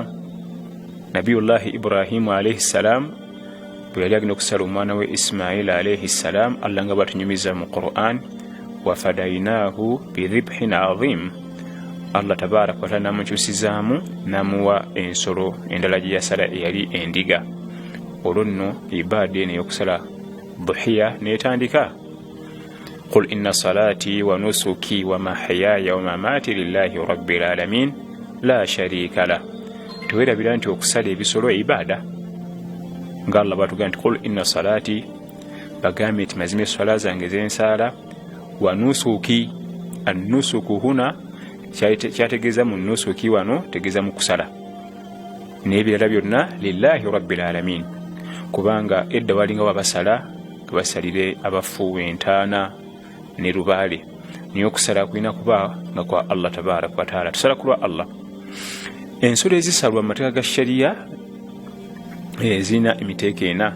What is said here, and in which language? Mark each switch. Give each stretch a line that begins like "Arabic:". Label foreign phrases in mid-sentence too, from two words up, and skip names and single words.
Ganda: Nabiyullahi Ibrahimu
Arabic: عليه السلام
Ganda: bwe yali agenda okusala omwana we Ismaila
Arabic: عليه السلام,
Ganda: Allah nga bwatunyumiza mu Qur'an,
Arabic: وفديناه بذبح عظيم.
Ganda: Allah
Arabic: تبارك وتعالى
Ganda: namukyusizaamu namuwa ensolo endala gye yasala eyali endiga. Olwo nno ibaada eno ey'okusala dhuhiya neetandika.
Arabic: قل إن صلاتي ونسكي ومحياي ومماتي لله رب العالمين لا شريك له.
Ganda: Tewerabira nti okusala ebisolo ibaada, nga Allah bwatugamba nti
Arabic: قل إن صلاتي,
Ganda: bagambe nti mazima eswala zange zensaala,
Arabic: ونسكي. النسك هنا
Ganda: kyategeeza mu nusuki wano tegeeza mu kusala, n'ebirala byonna
Arabic: لله رب العالمين,
Ganda: kubanga edda walinga wabasala basalire abafu entaana ne lubaale, naye okusala kulina kuba nga kwa Allah
Arabic: تبارك وتعالى.
Ganda: Tusala ku lwa Allah. Ensolo ezisalwa mu mateeka ga shariya zirina emiteeko ena.